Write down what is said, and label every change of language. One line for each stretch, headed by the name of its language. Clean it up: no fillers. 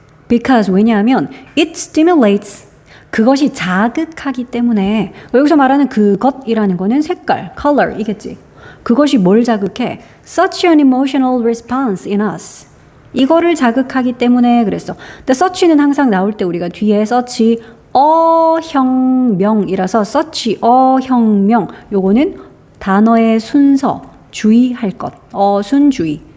English: Because
Korean: 왜냐하면
English: it stimulates.
Korean: 그것이 자극하기 때문에. 여기서 말하는 그것이라는 거는 색깔, color이겠지. 그것이 뭘 자극해?
English: Such an emotional response in us.
Korean: 이거를 자극하기 때문에 그랬어. 근데 such는 항상 나올 때 우리가 뒤에 such 어형명이라서 such 어형명. 요거는 단어의 순서, 주의할 것. 어순주의.